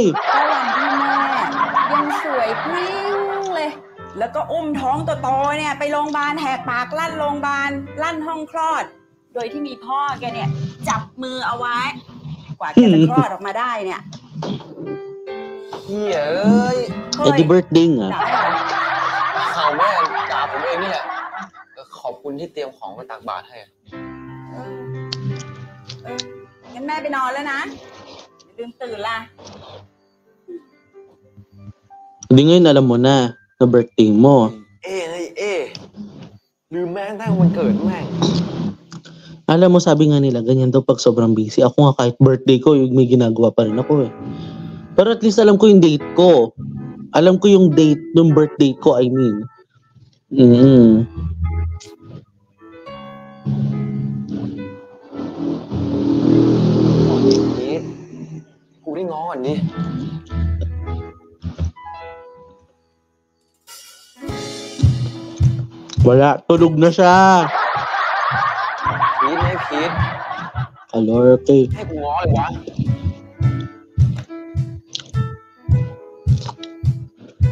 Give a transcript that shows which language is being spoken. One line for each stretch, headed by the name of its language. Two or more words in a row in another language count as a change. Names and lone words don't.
Thai: ก็วันที่แม่ยังสวยพริ้งเลย แล้วก็อุ้มท้องโตๆเนี่ยไปโรงพยาบาลแหกปากลั่นโรงพยาบาลลั่นห้องคลอด โดยที่มีพ่อแกเนี่ยจับมือเอาไว้ กว่าแกจะคลอดออกมาได้เนี่ย เหี้ยเอ้ย
English: Happy birthday
Filipino: nga.
Thai: ข่าวแม่ด่าผมเองนี่แหละขอบคุณที่เตรียมของมาตักบาตรให้ งั้นแม่ไปนอนแล้วนะอย่าลืมตื่นล่ะ
Filipino: Hindi ngayon alam mo na birthday mo.
Thai: ลืมแม่งตั้งวันเกิดแม่ง
Filipino: Alam mo, sabi nga nila, ganyan daw pag sobrang busy. Ako nga kahit birthday ko, may ginagawa pa rin ako Pero
English: at least
Filipino: alam ko yung date ko. Alam ko yung date ng birthday ko,
English: I mean.
Thai: กูได้ง้อก่อนดิ
Filipino: Wala, tulog na siya.
Thai: พีทไม่พีท Alorte. ให้กูง้อเลยวะ